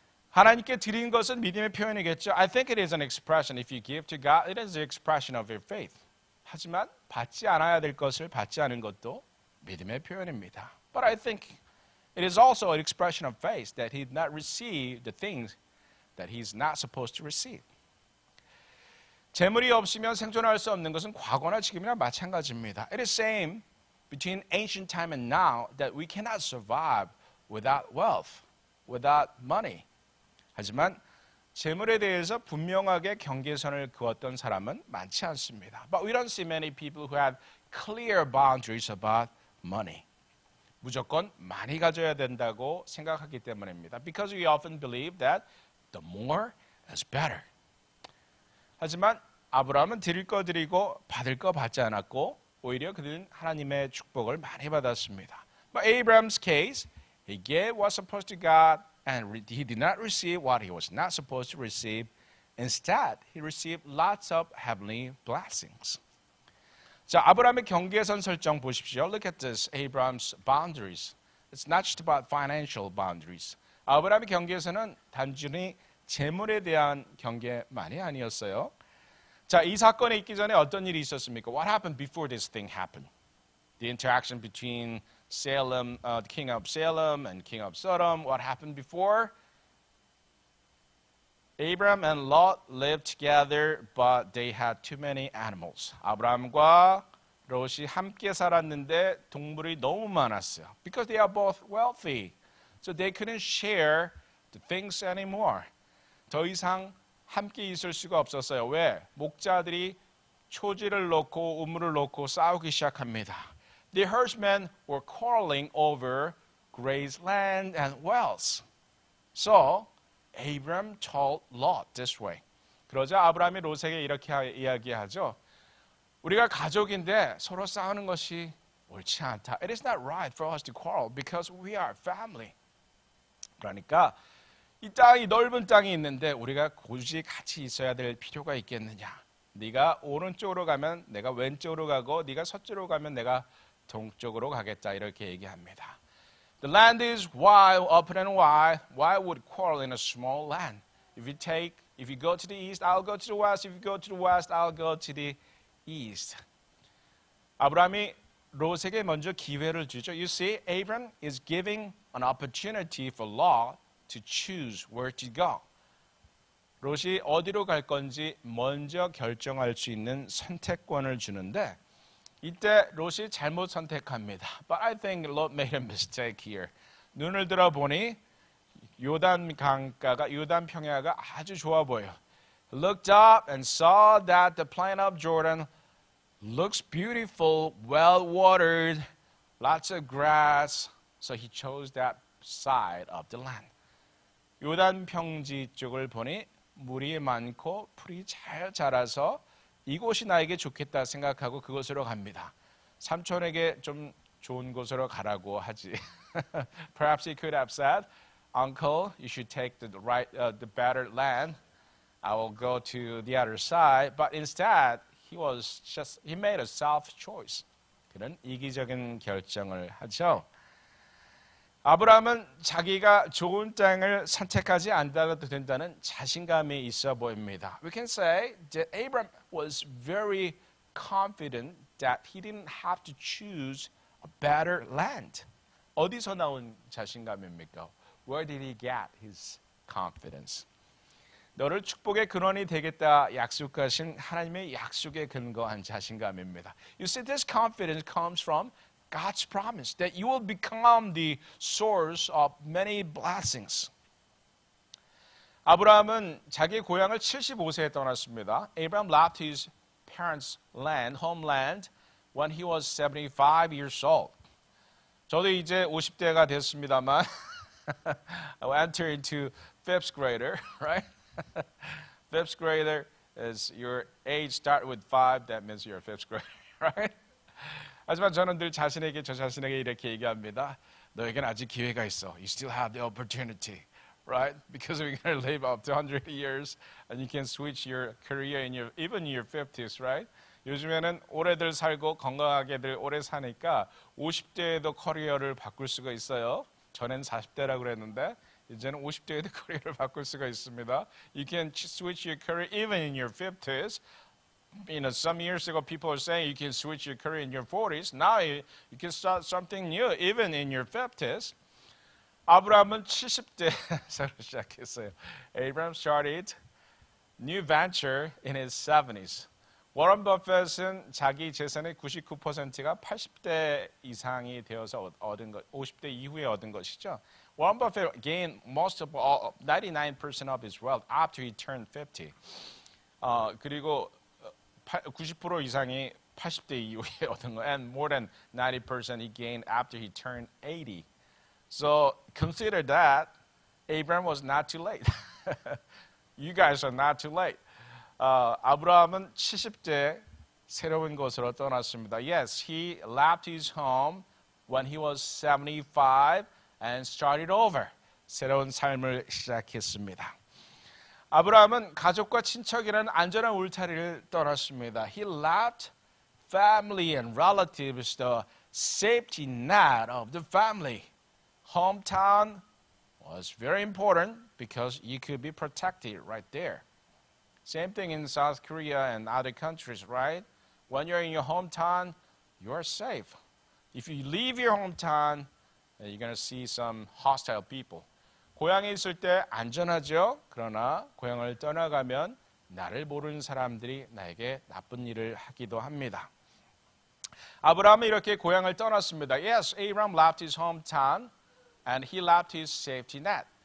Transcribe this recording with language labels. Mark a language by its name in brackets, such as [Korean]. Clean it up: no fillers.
[Korean] 하나님께 드린 것은 믿음의 표현이겠죠. [English] I think it is an expression. If you give to God, it is an expression of your faith. [Korean] 하지만 받지 않아야 될 것을 받지 않은 것도 믿음의 표현입니다. [English] But I think it is also an expression of faith that he did not receive the things that he's not supposed to receive. [Korean] 재물이 없으면 생존할 수 없는 것은 과거나 지금이나 마찬가지입니다. [English] It is same between ancient time and now that we cannot survive without wealth, without money. [Korean] 하지만 재물에 대해서 분명하게 경계선을 그었던 사람은 많지 않습니다. [English] But we don't see many people who have clear boundaries about money. [Korean] 무조건 많이 가져야 된다고 생각하기 때문입니다. [English] Because we often believe that the more is better. [Korean] 하지만 아브라함은 드릴 거 드리고 받을 거 받지 않았고 오히려 그들은 하나님의 축복을 많이 받았습니다. [English] But Abraham's case, he gave what was supposed to God and he did not receive what he was not supposed to receive. Instead, he received lots of heavenly blessings. [Korean] 자, 아브라함의 경계선 설정 보십시오. [English] Look at this, Abraham's boundaries. It's not just about financial boundaries. [Korean] 아브라함의 경계선은 단순히 재물에 대한 경계만이 아니었어요. 자, 이 사건에 있기 전에 어떤 일이 있었습니까? [English] What happened before this thing happened? The interaction between Salem, the king of Salem and king of Sodom. What happened before? Abraham and Lot lived together, but they had too many animals. [Korean] 아브라함과 롯이 함께 살았는데 동물이 너무 많았어요. [English] Because they are both wealthy, so they couldn't share the things anymore. [Korean] 더 이상 함께 있을 수가 없었어요. 왜? 목자들이 초지를 놓고 우물을 놓고 싸우기 시작합니다. [English] The herdsmen were quarreling over grazed land and wells. So Abraham told Lot this way. [Korean] 그러자 아브라함이 롯에게 이렇게 이야기하죠. 우리가 가족인데 서로 싸우는 것이 옳지 않다. [English] It is not right for us to quarrel because we are family. [Korean] 그러니까 이 땅이 넓은 땅이 있는데 우리가 굳이 같이 있어야 될 필요가 있겠느냐. 네가 오른쪽으로 가면 내가 왼쪽으로 가고 네가 서쪽으로 가면 내가 동쪽으로 가겠다 이렇게 얘기합니다. [English] The land is wide, open and wide. Why would quarrel in a small land? If you go to the east, I'll go to the west. If you go to the west, I'll go to the east. [Korean] 아브라함이 롯에게 먼저 기회를 주죠. [English] You see, Abraham is giving an opportunity for Lot to choose where to go. [Korean] 롯이 어디로 갈 건지 먼저 결정할 수 있는 선택권을 주는데 이때 롯이 잘못 선택합니다. [English] But I think Lot made a mistake here. [Korean] 눈을 들어보니 요단 강가가 요단 평야가 아주 좋아 보여. [English] He looked up and saw that the plain of Jordan looks beautiful, well watered, lots of grass. So he chose that side of the land. [Korean] 요단 평지 쪽을 보니 물이 많고 풀이 잘 자라서 이곳이 나에게 좋겠다 생각하고 그곳으로 갑니다. 삼촌에게 좀 좋은 곳으로 가라고 하지. [English] Perhaps he could have said, Uncle, you should take the better land. I will go to the other side. But instead, he made a self choice. [Korean] 그런 이기적인 결정을 하죠. 아브라함은 자기가 좋은 땅을 선택하지 않아도 된다는 자신감이 있어 보입니다. [English] We can say that Abraham was very confident that he didn't have to choose a better land. [Korean] 어디서 나온 자신감입니까? [English] Where did he get his confidence? [Korean] 너를 축복의 근원이 되겠다 약속하신 하나님의 약속에 근거한 자신감입니다. [English] You see, this confidence comes from God's promise that you will become the source of many blessings. [Korean] 아브라함은 자기 고향을 75세에 떠났습니다. [English] Abraham left his parents' land, homeland, when he was 75 years old. [Korean] 저도 이제 50대가 됐습니다만 [English] I will enter into fifth grader, right? Fifth grader is your age start with 5, that means you're a fifth grader, right? [Korean] 하지만 저는 늘 저 자신에게 이렇게 얘기합니다. 너에게는 아직 기회가 있어. [English] You still have the opportunity, right? Because we're going to live up to 100 years and you can switch your career even in your 50s, right? [Korean] 요즘에는 오래들 살고 건강하게들 오래 사니까 50대에도 커리어를 바꿀 수가 있어요. 전엔 40대라고 그랬는데 이제는 50대에도 커리어를 바꿀 수가 있습니다. [English] You can switch your career even in your 50s. Some years ago, people were saying you can switch your career in your 40s. Now you can start something new, even in your 50s. [Korean] 아브라함은 70대에서 시작했어요. [English] Abraham started new venture in his 70s. [Korean] 워런 버핏은 자기 재산의 99%가 80대 이상이 되어서 얻은 것, 50대 이후에 얻은 것이죠. [English] Warren Buffett gained 99% of his wealth after he turned 50. [Korean] 그리고 90% 이상이 80대 이후에 얻은 거, [English] and more than 90% he gained after he turned 80. So consider that Abraham was not too late. You guys are not too late. [Korean] 아브라함은 70대 새로운 곳으로 떠났습니다. [English] Yes, he left his home when he was 75 and started over. [Korean] 새로운 삶을 시작했습니다. 아브라함은 가족과 친척이라는 안전한 울타리를 떠났습니다. [English] He left family and relatives, the safety net of the family. Hometown was very important because you could be protected right there. Same thing in South Korea and other countries, right? When you're in your hometown, you're safe. If you leave your hometown, you're going to see some hostile people. [Korean] 고향에 있을 때 안전하죠. 그러나 고향을 떠나가면 나를 모르는 사람들이 나에게 나쁜 일을 하기도 합니다. 아브라함은 이렇게 고향을 떠났습니다. [English] Yes, Abraham left his hometown and he left his safety net.